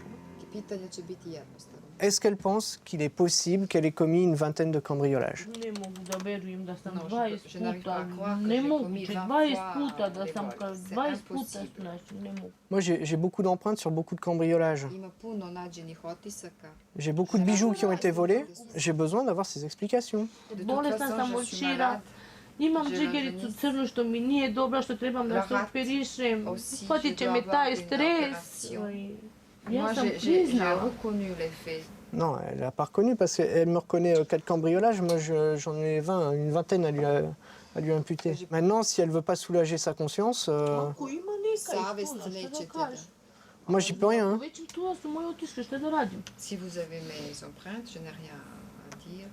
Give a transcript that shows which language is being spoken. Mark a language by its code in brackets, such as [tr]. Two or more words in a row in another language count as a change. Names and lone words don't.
[fr] Est-ce qu'elle pense qu'il est possible qu'elle ait commis une vingtaine de cambriolages? Moi, j'ai beaucoup d'empreintes sur beaucoup de cambriolages. J'ai beaucoup de bijoux qui ont été volés. J'ai besoin d'avoir ces explications. [bs] Imam džigericu crnu što mi nije dobra, što trebam da se operišem. Hvatit će me taj stres. Ja sam priznala. [fr] Non, elle n'a pas reconnu parce qu'elle me reconnaît 4 cambriolages. Moi, j'en ai 20, une vingtaine à lui imputer. Maintenant, si elle ne veut pas soulager sa conscience, moi, j'y peux rien. Hein. Si vous avez mes empreintes, je n'ai rien à dire.